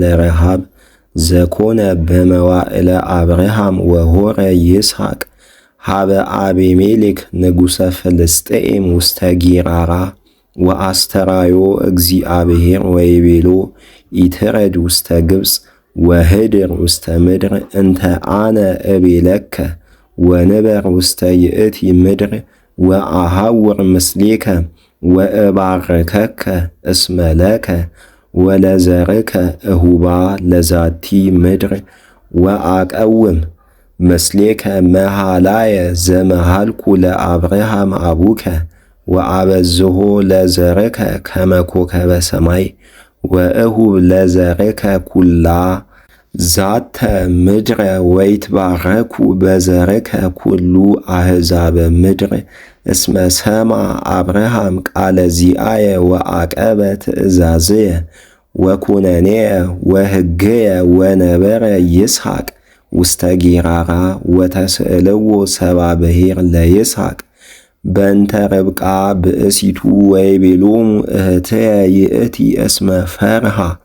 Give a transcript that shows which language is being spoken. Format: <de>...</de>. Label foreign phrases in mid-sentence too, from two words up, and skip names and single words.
<gez>ረሃብ ዘኮነ በመዋዕለ አብርሃም ወሆረ ይስሐቅ ሀበ አቤሜሌክ ንጉሠ ፍልስጥኤም ውስተ ጊራራ ወአስተራዮ እግዚአብሔር ወይቤሎ ኢትረድ ውስተ ግብፅ ወህድር ውስተ ምድር እንተ አነ እቤለከ ወንበር ውስተ ይእቲ ምድር ወአሃውር ምስሌከ ወእባርከከ እስመ ለከ ወለዘርከ እሁባ ለዛቲ ምድር ወአቀውም ምስሌከ መሃላየ ዘመሃልኩ ለአብርሃም አቡከ ወአበዝሖ ለዘርከ ከመ ኮከበ ሰማይ ወእሁብ ለዘርከ ኩላ ዛተ ምድረ ወይትባረኩ በዘርከ ኩሉ አሕዛበ ምድር እስመ ሰማ አብርሃም ቃለ ዚአየ ወአቀበ ትእዛዝየ ወኩነኔየ ወሕግየ ወነበረ ይስሐቅ ውስተ ጊራራ ወተስእልዎ ሰባ ብሔር ለይስሐቅ በእንተ ርብቃ ብእሲቱ ወይቤሎሙ እህትየ ይእቲ እስመ ፈርሃ</gez>